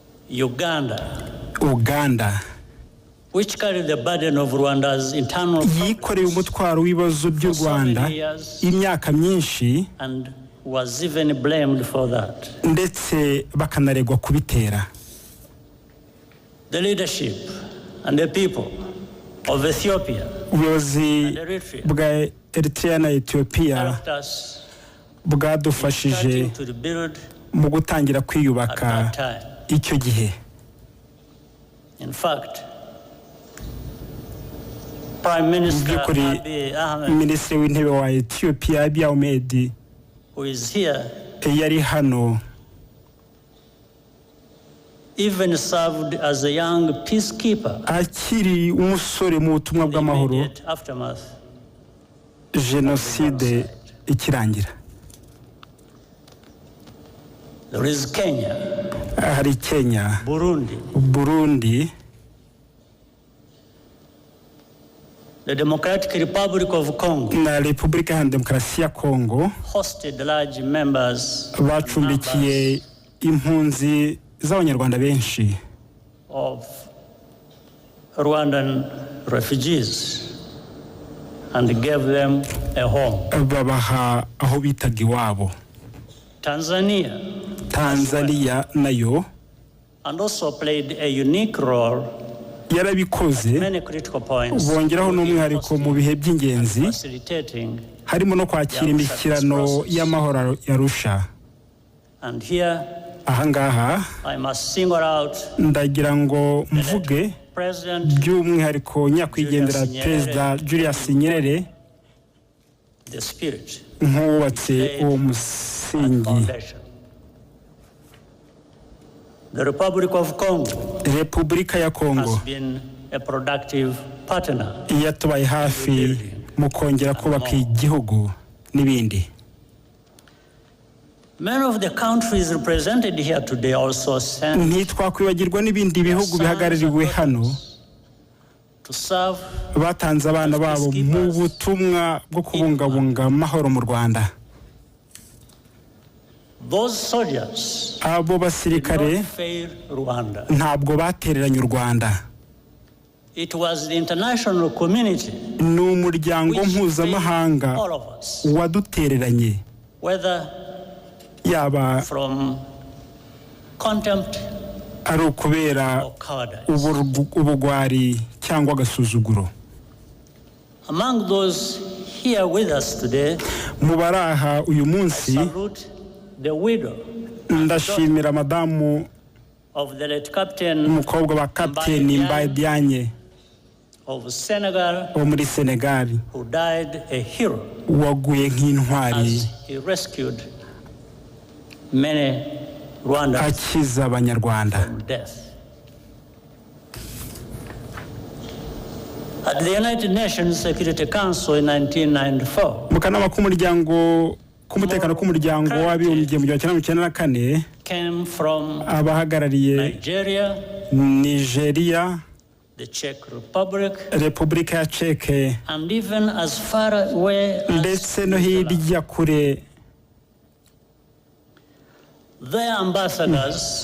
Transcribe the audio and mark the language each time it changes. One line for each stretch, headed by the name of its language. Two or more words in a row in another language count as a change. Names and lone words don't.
English: Uganda, which carried the burden of Rwanda's internal
Kinyarwanda: yikoreye umutwaro w'ibibazo by'u Rwanda imyaka myinshi,
English: and was even blamed for that.
Kinyarwanda: Ndetse bakanaregwa kubitera.
English: The leadership and the people of Ethiopia
Kinyarwanda: ubuyobozi bwa Eritrea na Ethiopia bwadufashije mu gutangira kwiyubaka icyo gihe.
English: In fact, Prime Minister Abiy Ahmed,
Kinyarwanda: Minisitiri w'intebe wa Ethiopia Abiy Ahmed,
English: who is here,
Kinyarwanda: yari hano,
English: even served as a young peacekeeper
Kinyarwanda: akiri umusore mu butumwa bw'amahoro Jenoside ikirangira.
English: There is Kenya,
Kinyarwanda: hari Kenya, Burundi,
English: the Democratic Republic of Congo,
Kinyarwanda: na Repubulika ya Demokarasi ya Kongo,
English: hosted large members
Kinyarwanda: bacumbikiye impunzi z'abanyarwanda benshi
English: of Rwandan refugees and gave them a home.
Kinyarwanda: Babaha aho bitaga iwabo. Tanzania nayo
English: and also played a unique role
Kinyarwanda: yarabikoze, bongeraho n'umwihariko mu bihe by'ingenzi harimo no kwakira imishyikirano y'amahoro yarusha.
English: And here
Kinyarwanda: ahangaha ndagira ngo mvuge by'umwihariko nyakwigendera Perezida Julius Nyerere nk'uwubatse uwo musingi.
English: The Republic of Congo,
Kinyarwanda: Repubulika ya Kongo,
English: has been a productive partner
Kinyarwanda: yatubaye hafi mu kongera kubaka igihugu n'ibindi.
English: Many of the countries represented here today also sent
Kinyarwanda: ntitwakwibagirwa n'ibindi bihugu bihagarariwe hano batanze abana babo mu butumwa bwo kubungabunga amahoro mu Rwanda.
English: Those soldiers
Kinyarwanda: abo basirikare ntabwo batereranye u Rwanda.
English: It was the international community
Kinyarwanda: n'umuryango mpuzamahanga wadutereranye,
English: whether
Kinyarwanda: yaba
English: from contempt
Kinyarwanda: ari ukubera ubugwari cyangwa agasuzuguro.
English: Among those here with us today,
Kinyarwanda: mubaraha uyu munsi
English: the widow
Kinyarwanda: ndashimira madamu
English: of the late captain
Kinyarwanda: umukobwa wa Captain Mbaye Diagne
English: of Senegal,
Kinyarwanda: wo muri Senegal,
English: who died a hero,
Kinyarwanda: waguye nk'intwari,
English: he rescued many Rwandans
Kinyarwanda: akiza abanyarwanda
English: from death. At the United Nations Security Council in 1994,
Kinyarwanda: mu kanama k'umuryango k'umutekano k'umuryango w'abibumbye mu 1994
English: came from
Kinyarwanda: abahagarariye Nigeria,
English: the Czech Republic,
Kinyarwanda: Repubulika ya Czech,
English: and even as far away
Kinyarwanda: ndetse no hirya kure
English: their ambassadors